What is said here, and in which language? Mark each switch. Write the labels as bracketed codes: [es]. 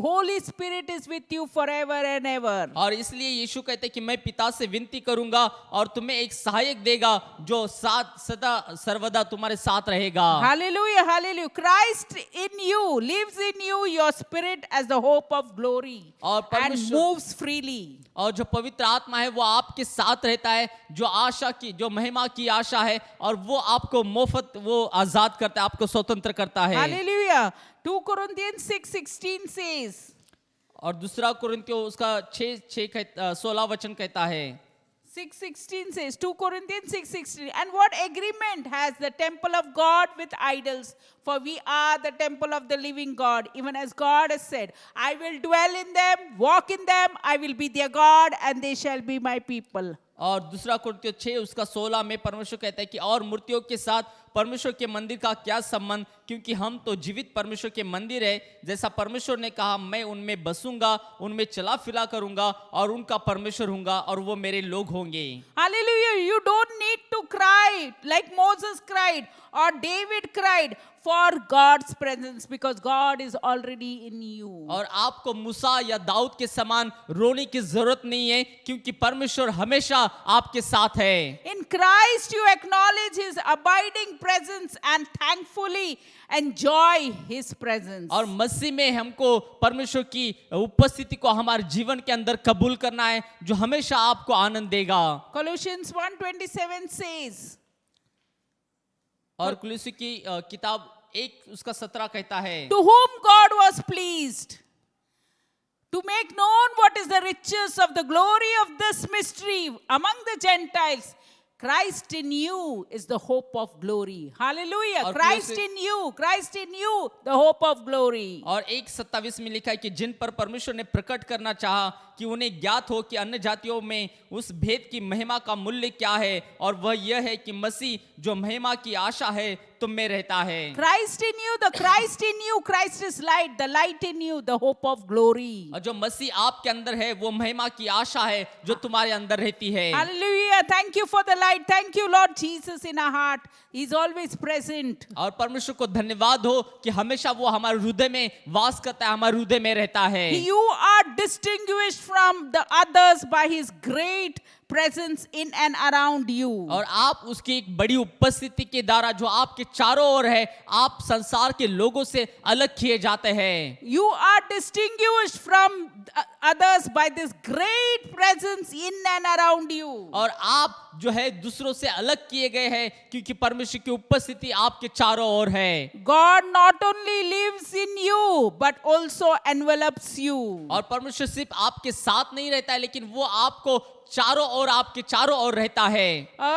[en] Holy Spirit is with you forever and ever. [hi] और इसलिए यीशु कहते हैं कि मैं पिता से विनती करूंगा और तुम्हें एक सहायक देगा जो सदा सर्वदा तुम्हारे साथ रहेगा। [en] Hallelujah, hallelujah. Christ in you, lives in you, your spirit as the hope of glory, and moves freely. [hi] और जो पवित्र आत्मा है वो आपके साथ रहता है, जो आशा की, जो महिमा की आशा है, और वो आपको मुफ्त वो आजाद करता है, आपको स्वतंत्र करता है। [en] Hallelujah. 2 Corinthians 6:16 says, [hi] और दूसरा कुरिन्थियों उसका 16 वचन कहता है। [en] 6:16 says, 2 Corinthians 6:16, and what agreement has the temple of God with idols? For we are the temple of the living God, even as God has said, I will dwell in them, walk in them, I will be their God, and they shall be my people. [hi] और दूसरा कुरिन्थियों 6 उसका 16 में परमेश्वर कहता है कि और मूर्तियों के साथ परमेश्वर के मंदिर का क्या संबंध, क्योंकि हम तो जीवित परमेश्वर के मंदिर है, जैसा परमेश्वर ने कहा मैं उनमें बसूंगा, उनमें चला फिरा करूंगा और उनका परमेश्वर होऊंगा और वो मेरे लोग होंगे। [en] Hallelujah. You don't need to cry like Moses cried or David cried for God's presence, because God is already in you. [hi] और आपको मूसा या दाऊद के समान रोने की जरूरत नहीं है, क्योंकि परमेश्वर हमेशा आपके साथ है। [en] In Christ you acknowledge his abiding presence and thankfully enjoy his presence. [hi] और मसीह में हमको परमेश्वर की उपस्थिति को हमारे जीवन के अंदर कबूल करना है, जो हमेशा आपको आनंद देगा। [en] Colossians 1:27 says, [hi] और कुलुसी की किताब 1 उसका 17 कहता है, [en] to whom God was pleased to make known what is the riches of the glory of this mystery among the Gentiles. Christ in you is the hope of glory. Hallelujah. Christ in you, the hope of glory. [hi] और 1:27 में लिखा है कि जिन पर परमेश्वर ने प्रकट करना चाहा कि उन्हें ज्ञात हो कि अन्य जातियों में उस भेद की महिमा का मूल्य क्या है, और वह यह है कि मसीह जो महिमा की आशा है तुम में रहता है। [en] Christ in you, Christ is light, the light in you, the hope of glory. [hi] और जो मसीह आपके अंदर है वो महिमा की आशा है जो तुम्हारे अंदर रहती है। [en] Hallelujah. Thank you for the light. Thank you, Lord Jesus, in our heart. He's always present. [hi] और परमेश्वर को धन्यवाद हो कि हमेशा वो हमारे हृदय में वास करता है, हमारे हृदय में रहता है। [en] You are distinguished from the others by his great presence in and around you. [hi] और आप उसकी एक बड़ी उपस्थिति के द्वारा जो आपके चारों ओर है, आप संसार के लोगों से अलग किए जाते हैं। [en] You are distinguished from others by this great presence in and around you. [hi] और आप जो है दूसरों से अलग किए गए हैं क्योंकि परमेश्वर की उपस्थिति आपके चारों ओर है। [en] God not only lives in you but also envelops you. [hi] और परमेश्वर सिर्फ आपके साथ नहीं रहता है लेकिन वो आपको चारों ओर, आपके चारों ओर रहता है।